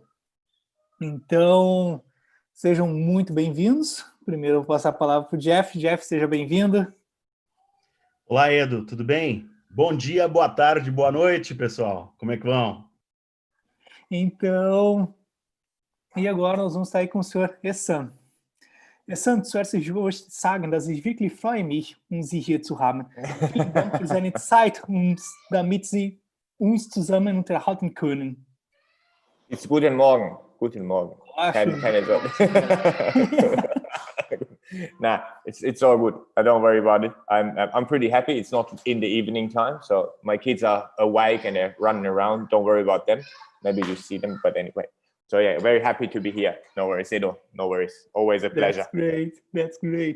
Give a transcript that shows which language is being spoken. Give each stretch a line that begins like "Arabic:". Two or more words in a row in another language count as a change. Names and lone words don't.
Portuguese: Então, sejam muito bem-vindos. Primeiro eu vou passar a palavra para o Jeff. Jeff, seja bem-vindo. Olá, Edu, tudo bem? Bom dia, boa tarde, boa noite, pessoal. Como é que vão? Então, e agora nós vamos estar aí com o senhor Ehsan.
German: Ehsan, zuerst ich möchte sagen, dass ich wirklich freue mich, Sie hier zu haben. Vielen Dank für seine Zeit, damit Sie uns zusammen unterhalten können. Guten Morgen. Guten Morgen. Keine Sorge.
English: Nah, it's all good. Don't worry about it. I'm pretty happy. It's not in the evening time, so my kids are awake and they're running around. Don't worry about them. Maybe you see them, but anyway. So yeah, very happy to be here. No worries, Edo. No worries. Always a pleasure. That's great. That's great.